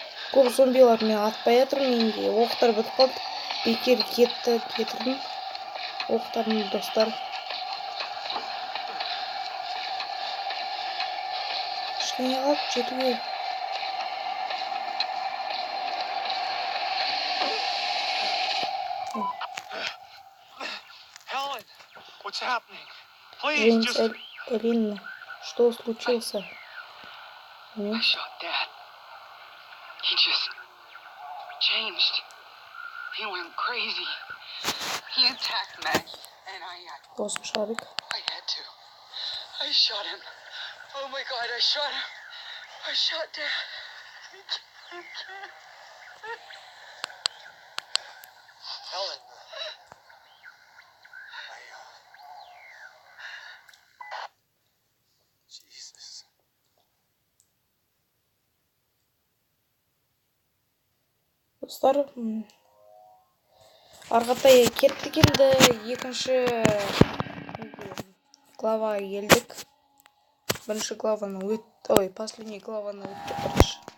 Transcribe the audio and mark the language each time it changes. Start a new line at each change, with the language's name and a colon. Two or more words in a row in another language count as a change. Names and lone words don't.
Kazakh: көп зомбилар, мен атпай жатырмын, менде оқтар бітіп қалды. Бекер кетірдім оқтарымды, достар. Кішкене қалып жетуге.
English: Helen, what's happening? Please, Джеймс, just...
Russian: Элина, что случился?
English: I shot Dad. He just changed. He went crazy. He attacked Maggie, and
Turkish: Dostum Şarık.
English: I had to. I shot him. Oh my God, I shot him. I shot Dad. Helen. Jesus.
Kazakh: Dostlar, арғатай кеттік енді, екінші главаға келдік. Бірінші главаны последний главаны өттік бірінші.